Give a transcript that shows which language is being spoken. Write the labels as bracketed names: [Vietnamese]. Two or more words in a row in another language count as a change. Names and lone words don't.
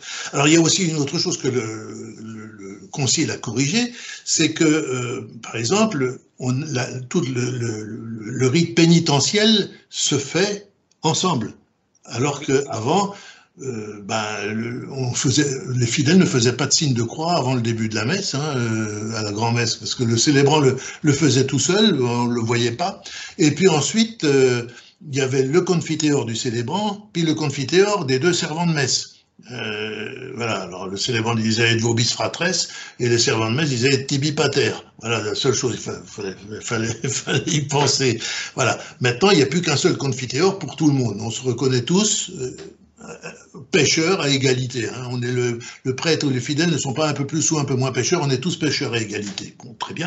[French] Alors, il y a aussi une autre chose que le Concile a corrigé, c'est que, par exemple, tout le rite pénitentiel se fait ensemble, alors qu'avant, les fidèles ne faisaient pas de signe de croix avant le début de la messe, à la grand-messe, parce que le célébrant le faisait tout seul, on ne le voyait pas. Et puis ensuite, il y avait le confiteor du célébrant, puis le confiteor des deux servants de messe. Voilà, alors le célébrant disait [Latin] et vobis fratres, [French] et les servants de messe disaient [Latin] et tibi pater. [French] Voilà, la seule chose, il fallait y penser. Voilà, maintenant, il n'y a plus qu'un seul confiteor pour tout le monde. On se reconnaît tous. Pêcheurs à égalité. On est le prêtre ou les fidèles ne sont pas un peu plus ou un peu moins pêcheurs, on est tous pêcheurs à égalité. Bon, très bien.